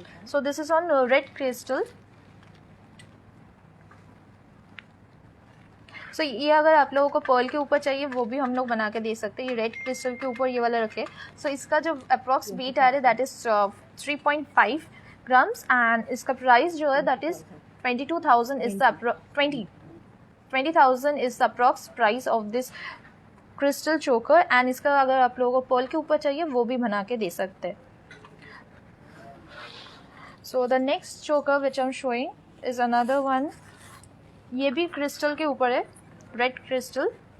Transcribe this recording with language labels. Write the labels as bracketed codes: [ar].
[en] So this is on red crystal। [hi] so ये अगर आप लोगों को पर्ल के ऊपर चाहिए वो भी हम लोग बना के दे सकते हैं। ये रेड क्रिस्टल के ऊपर ये वाला रखे। so इसका जो अप्रॉक्स वेट आ रहा है [en] that is 3.5 grams, and [hi] इसका प्राइस जो है [en] That is 22,000 is the 20,000 is the approx price of this crystal choker. [hi] एंड इसका अगर आप लोगों को पर्ल के ऊपर चाहिए वो भी बना के दे सकते हैं। [en] So the next choker which I'm showing is another one। [hi] ये भी क्रिस्टल के ऊपर है, रेड क्रिस्टल।